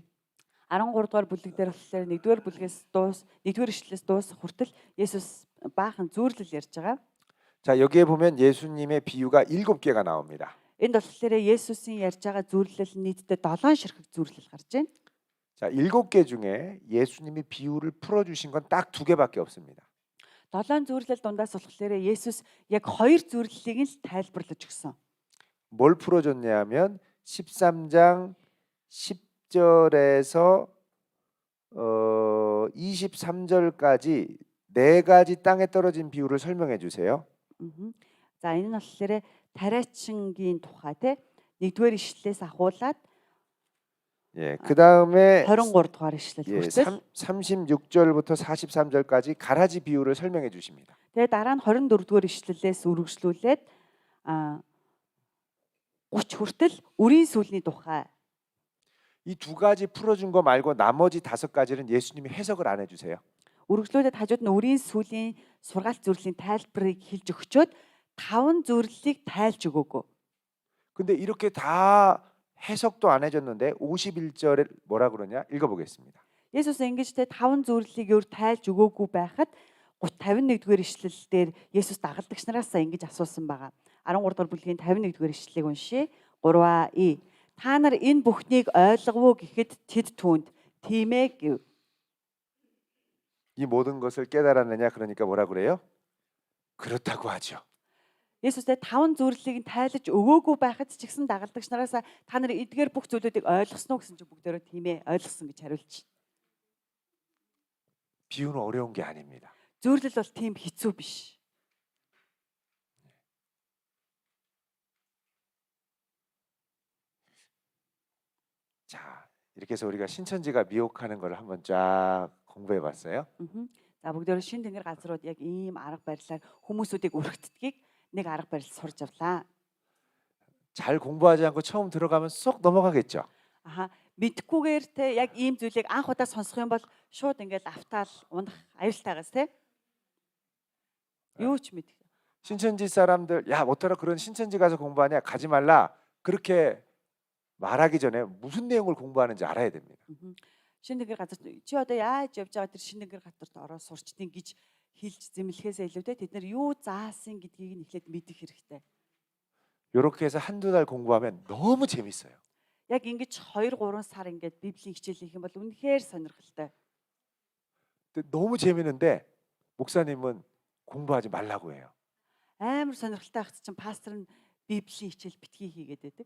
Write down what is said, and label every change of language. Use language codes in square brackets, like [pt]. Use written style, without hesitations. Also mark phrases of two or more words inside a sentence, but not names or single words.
[mn] 13 дугаар бүлэг дээр болохоор 1-р бүлгээс 1-р ишлэлээс дуусах хүртэл Есүс баахан зөвлөл ярьж байгаа. [ko] 자, 여기에 보면 예수님의 비유가 7개가 나옵니다. [mn] Энд болохоор Есүсийн ярьж байгаа зөвлөл нийтдээ 7 ширхэг зөвлөл гарч байна. [ko] 자, 7개 중에 예수님이 비유를 풀어 주신 건 딱 2개밖에 없습니다. [mn] 7 зөвлөл дундаас болохоор Есүс яг 2 зөвлөлийг л тайлбарлаж өгсөн. [ko] 뭘 풀어 줬냐면 13장 10절에서 23절까지 네 가지 땅에 떨어진 비유를 설명해 주세요. [mn] За энэ нь болохоор тариачингийн тухай те 1-р ишлэлээс ахуулаад [ko] 예, 그다음에 [mn] 23 дугаар ишлэл [ko] 예, [mn] хүртэл [ko] 36절부터 43절까지 가라지 비유를 설명해 주십니다. [mn] тэгээ дараа нь 24 дугаар ишлэлээс үргэлжлүүлээд 30 хүртэл үрийн сүлний тухай. [ko] 이 두 가지 풀어준 거 말고 나머지 5가지는 예수님이 해석을 안 해주세요. [mn] Үргэлжлүүлээд хажууд нь үрийн сүлийн сургаалт зөвлөлийн тайлбарыг хэлж өгчөөд 5 зөвлөлийг тайлж өгөөгүй. [ko] 근데 이렇게 다 해석도 안 해줬는데 51절에 뭐라 그러냐? 읽어보겠습니다. [mn] Есүс ингэж те 5 зөвлөлийг өөр тайлж өгөөгүй байхад 51-р ишлэл дээр Есүс дагалдагч нараас ингэж асуусан байгаа. 13 дугаар бүлгийн 51-р ишлэлийг уншия. 3и та нар энэ бүхнийг ойлгов уу гэхэд тэд түүнд тийм ээ гэв. [ko] 이 모든 것을 깨달았느냐? 그러니까 뭐라 그래요? 그렇다고 하죠. [mn] Есүстэй 5 зөвлөлийг тайлж өгөөгүй байхад ч гэсэн дагалдагч нараас та нар эдгээр бүх зүйлүүдийг ойлгосноо гэсэн чинь бүгдээрээ тийм ээ ойлгосон гэж хариулж. [ko] 비유는 어려운 게 아닙니다. [mn] Зөвлөл бол тийм хэцүү биш. [ko] 자, 이렇게 해서 우리가 신천지가 미혹하는 걸 한번 쫙 공부해 봤어요. [mn] За бүгдээрээ шин тэнгэр газрууд яг ийм арга барилаар хүмүүсүүдийг өргөтдгийг нэг арга барил сурж авлаа. [ko] 잘 공부하지 않고 처음 들어가면 쏙 넘어가겠죠. [mn] Аха мэдхгүйгээр те яг ийм зүйлийг анх удаа сонсох юм бол шууд ингээд автаал унах аюултайгаас те. Юу ч мэдэх. [ko] 신천지 사람들 야 뭐더라 그런 신천지 가서 공부하냐 가지 말라 그렇게 말하기 전에 무슨 내용을 공부하는지 알아야 됩니다. [mn] Шин тэнгэр газар чи одоо яаж явж байгаа тэр шин тэнгэр газарт ороод сурчдیں гэж хэлж зэмлэхээс илүүтэй тэд нар юу заасан гэдгийг нь эхлээд мэдэх хэрэгтэй. [ko] 이렇게 해서 한두 달 공부하면 너무 재밌어요. [mn] Яг ингэж 2 3 сар ингээд Библийн хичээл хийх юм бол үнэхээр сонирхолтой. [ko] 근데 너무 재밌는데 목사님은 공부하지 말라고 해요. [mn] Амар сонирхолтой ахт чинь пастор нь Библийн хичээл битгий хийгээд байдаг.